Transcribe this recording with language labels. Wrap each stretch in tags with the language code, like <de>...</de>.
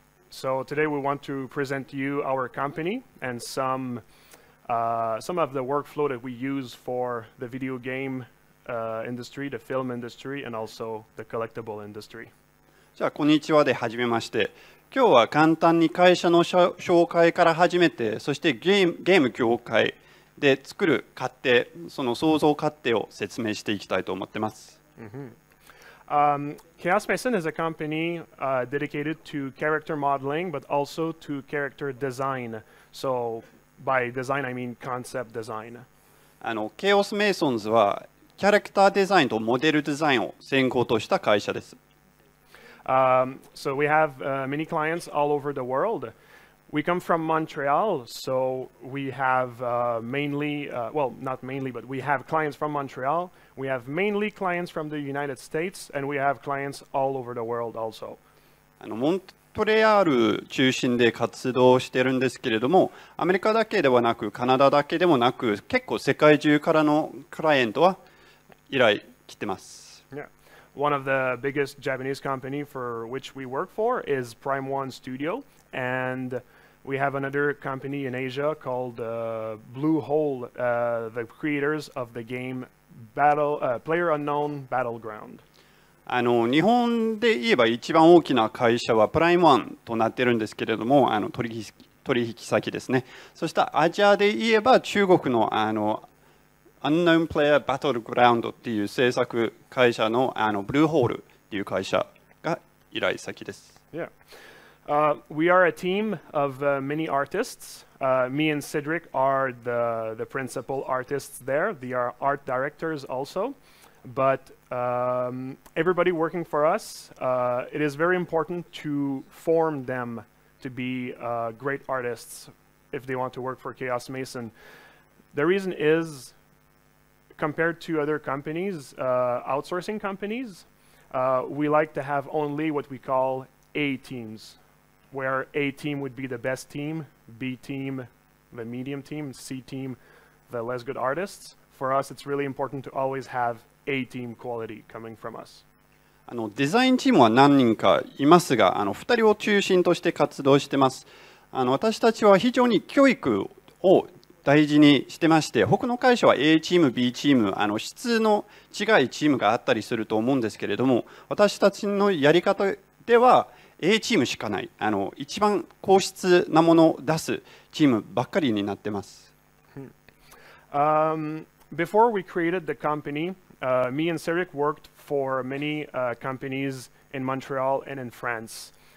<en>So today we want to present to you our company and some of the workflow that we use for the video game industry, the film industry, and also the collectible industry.</en> <ja>じゃあ、こんにちはで始めまして、今日は簡単に会社の紹介から始めて、そしてゲーム業界で作る過程、その創造過程を説明していきたいと思っています。</ja> <en>Keos Mason is a company dedicated to character modeling, but also to character design. So by design, I mean concept design.</en> <ja>Keos Masons はキャラクターデザインとモデルデザインを専攻とした会社です。</ja> <en>So we have many clients all over the world. We come from Montreal, so we have mainly, well, not mainly, but we have clients from Montreal. We have mainly clients from the United States, and we have clients all over the world also.</en> <ja>モントレアール中心で活動しているんですけれども、アメリカだけではなく、カナダだけでもなく、結構世界中からのクライアントは依頼来てます。</ja> <en>Yeah. One of the biggest Japanese company for which we work for is Prime One Studio, and we have another company in Asia called Blue Hole, the creators of the game PlayerUnknown Battleground.</en> <ja>日本で言えば一番大きな会社はプライムワンとなっているんですけれども、取引先ですね。そしてアジアで言えば中国のUnknown Player Battleground っていう制作会社のブルーホールっていう会社が依頼先です。</ja> <en>Yeah. We are a team of many artists. Me and Cédric are the principal artists there. They are art directors also. But everybody working for us, it is very important to form them to be great artists if they want to work for Keos Mason. The reason is, compared to other companies, outsourcing companies, we like to have only what we call A teams, where A team would be the best team, B team, the medium team, C team, the less good artists. For us, it's really important to always have A team quality coming from us.</en> <ja>デザインチームは何人かいますが、2人を中心として活動しています。私たちは非常に教育を大事にしてまして、他の会社は A チーム、B チーム、質の違いチームがあったりすると思うんですけれども、私たちのやり方では A チームしかない、一番高質なものを出すチームばっかりになってます。</ja> <en>Before we created the company, me and Cédric worked for many companies in Montreal and in France.</en>